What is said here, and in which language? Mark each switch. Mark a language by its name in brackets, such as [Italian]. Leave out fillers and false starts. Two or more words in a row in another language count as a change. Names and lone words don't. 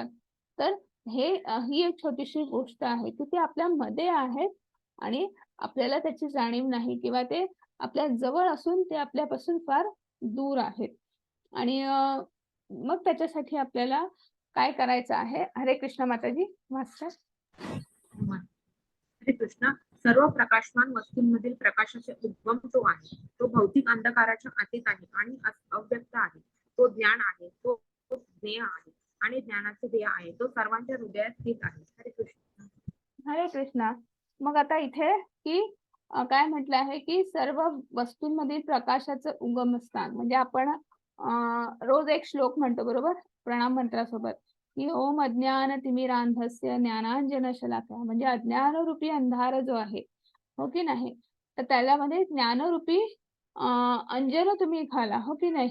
[Marathi] तर ही एक छोटीशी गोष्ट आहे की ते आपल्यामध्ये आहेत आणि आपल्याला त्याची जाणीव नाही किंवा ते आपल्या जवळ असून ते आपल्यापासून फार दूर आहेत. आणि मग त्याच्यासाठी आपल्याला काय करायचं आहे? हरे कृष्ण माताजी. मास्टर. हरे कृष्ण. सर्व प्रकाशमान वस्तूंमधील प्रकाशाचे उद्गम जो आहे तो भौतिक अंधकाराच्या अतीत आहे आणि अव्यक्त आहे. तो ज्ञान आहे, तो ज्ञेय आहे आणि ज्ञानाचे ध्येय आहे. तो सर्वांच्या हृदयात स्थित आहे. हरे कृष्ण. हरे कृष्णा. मग आता इथे की काय म्हटलं आहे की सर्व वस्तूंमधील प्रकाशाचं उगमस्थान म्हणजे आपण रोज एक श्लोक म्हणतो, बरोबर? प्रणाम मंत्रासोबत की [Sanskrit] ओम अज्ञानतिमिरांधस्य ज्ञानांजनशलाकया, [Marathi] म्हणजे अज्ञानरूपी अंधार जो आहे, हो की नाही, तर त्याच्यामध्ये ज्ञानरूपी अंजन तुम्ही घाला, हो की नाही.